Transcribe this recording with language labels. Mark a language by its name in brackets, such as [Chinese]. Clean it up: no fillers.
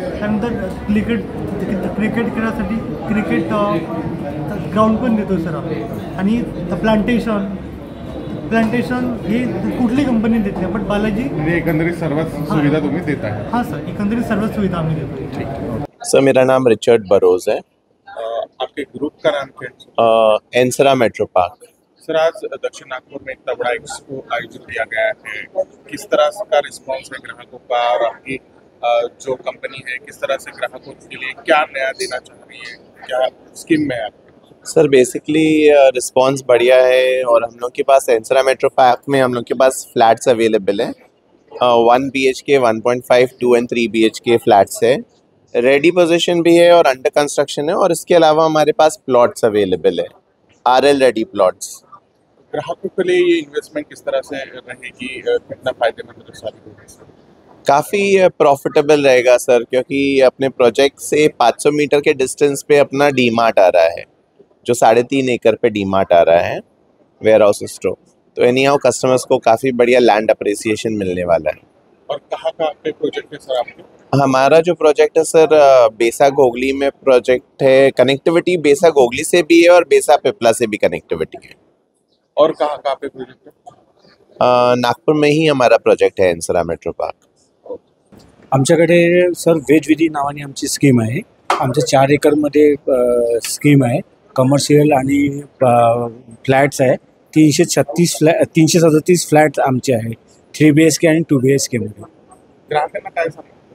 [Marathi] त्यानंतर क्रिकेट खेळासाठी cricket ground पण देतो सर आम्ही. आणि प्लांटेशन हे कुठली कंपनी देत नाही, बट बालाजी म्हणजे एकंदरीत सर्वच सुविधा तुम्ही देत आहे? हाँ सर, एकंदरीत सर्व सुविधा हमने देतो. [Hindi] सर मेरा नाम रिचर्ड बरोज है. आपके ग्रुप का नाम क्या है? एंसरा मेट्रो पार्क. सर आज दक्षिण नागपुर में इतना बड़ा एक्सपो आयोजित किया गया है, किस तरह का रिस्पांस है ग्राहकों का और आपकी जो कंपनी है किस तरह से ग्राहकों के लिए क्या नया देना चाह रही है, क्या स्कीम में है? सर बेसिकली रिस्पांस बढ़िया है और हम लोग के पास एंसरा मेट्रो पार्क में हम लोग के पास फ्लैट्स अवेलेबल हैं. 1 BHK, 1.5, 2 and 3 BHK फ्लैट्स है. रेडी पोजीशन भी है और अंडर कंस्ट्रक्शन है. और इसके अलावा हमारे पास प्लॉट्स अवेलेबल है, RL रेडी प्लॉट्स. ग्राहकों के लिए ये इन्वेस्टमेंट किस तरह से रहेगी, कितना फायदेमंद साबित होगा? काफ़ी प्रॉफिटेबल रहेगा सर, क्योंकि अपने प्रोजेक्ट से 500 मीटर के डिस्टेंस पे अपना डी मार्ट आ रहा है, जो 3.5 एकड़ पे डी मार्ट आ रहा है, वेयर हाउस स्टोर. तो एनी हाउ कस्टमर्स को काफ़ी बढ़िया लैंड अप्रिसिएशन मिलने वाला है। और कहाँ पे प्रोजेक्ट है सर आपके? हमारा जो प्रोजेक्ट है सर बेसा घोगली में प्रोजेक्ट है। कनेक्टिविटी बेसा घोगली से भी है और बेसा पिपला से भी कनेक्टिविटी है। और कहाँ पे प्रोजेक्ट है? नागपुर में ही हमारा प्रोजेक्ट है एन्सरा मेट्रो पार्क। [Marathi] आमच्याकडे सर वेज विधी नावाने आमची स्कीम आहे. आमच्या 4 एकरमध्ये स्कीम आहे. कमर्शियल आणि फ्लॅट्स आहे. 337 फ्लॅट्स आमचे आहे 3 BHK आणि 2 BHK मध्ये. ग्राहकांना काय सांगा?